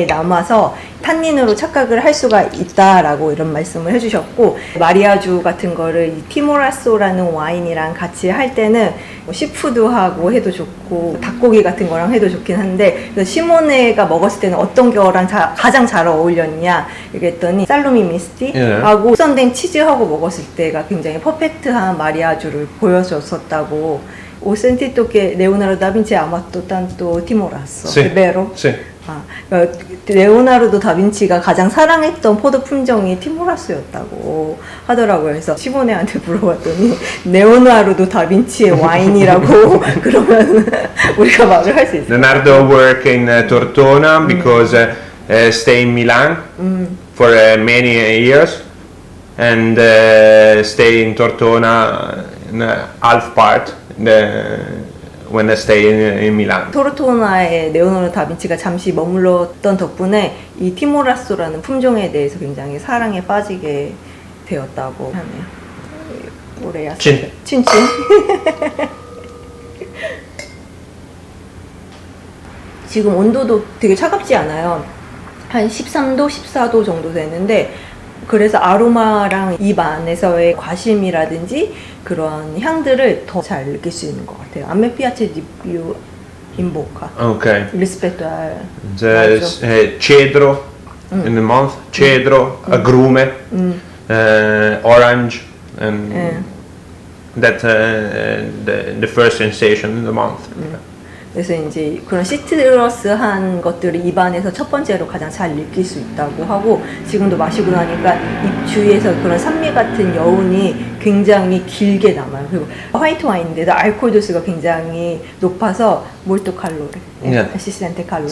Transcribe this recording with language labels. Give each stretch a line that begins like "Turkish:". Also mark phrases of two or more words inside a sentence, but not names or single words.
Korean: 남아서 탄닌으로 착각을 할 수가 있다라고 이런 말씀을 해주셨고, 마리아주 같은 거를 이 티모라쏘라는 와인이랑 같이 할 때는 뭐 시푸드하고 해도 좋고 닭고기 같은 거랑 해도 좋긴 한데, 그래서 시모네가 먹었을 때는 어떤 거랑 가장 잘 어울렸냐 이랬더니 살로미 미스티하고 숙성된 치즈하고 먹었을 때가 굉장히 퍼펙트한 마리아주를 보여줬었다고.
Italian: O sentito che Leonardo da Vinci ha amato tanto Timorasso, Sì, è vero? sì.
Korean: 아, 그러니까 레오나르도 다빈치가 가장 사랑했던 포도 품종이 티모라스였다고 하더라고요. 그래서 시모네한테 물어봤더니 레오나르도 다빈치의 와인이라고 그러면 우리가 말을 할 수 있어요.
English: Leonardo work in Tortona because stay in Milan for many years, and stay in Tortona in half part when I stay in Milan.
Korean: 토르토나에 레오나르도 다빈치가 잠시 머물렀던 덕분에 이 티모라쏘라는 품종에 대해서 굉장히 사랑에 빠지게 되었다고 하네요. 오래야.
Italian: 친. cin cin.
Korean: 지금 온도도 되게 차갑지 않아요. 한 13도, 14도 정도 되는데, 그래서 아로마랑 입 안에서의 과심이라든지 그런 향들을 더 잘 느낄 수 있는 것 같아요.
Italian: A me piace di più in bocca
English: Okay.
Italian: rispetto al
English: The cedro in the month, cedro, agrume, orange, and that the first sensation in the month.
Korean: 그래서 이제 그런 시트러스한 것들을 입안에서 첫 번째로 가장 잘 느낄 수 있다고 하고, 지금도 마시고 나니까 입 주위에서 그런 산미 같은 여운이 굉장히 길게 남아요. 그리고 화이트 와인인데도 알코올 도수가 굉장히 높아서
Italian: molto calore,
Korean: 아시스텐테 칼로레.